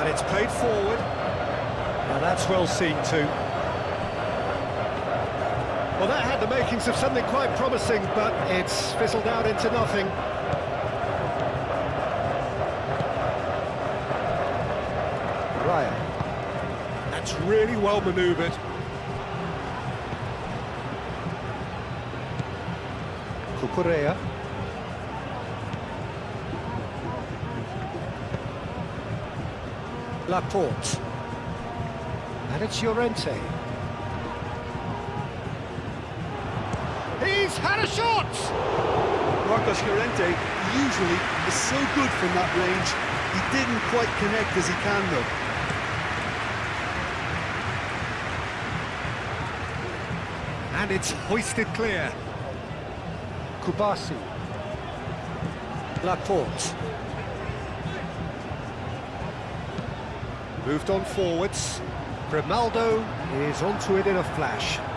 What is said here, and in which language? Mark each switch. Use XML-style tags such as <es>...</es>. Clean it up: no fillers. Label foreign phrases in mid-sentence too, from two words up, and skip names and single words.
<en>played forward. Now that's well seen too. Well, that had the makings of something quite promising, but it's fizzled out into nothing. Raya. That's really well manoeuvred. Cucurella. Laporte. And it's Llorente. He's had a shot! Marcos Llorente usually is so good from that range. He didn't quite connect as he can though. And it's hoisted clear. Kubasi. Laporte. Moved on forwards. Grimaldo is onto it in a flash.</en>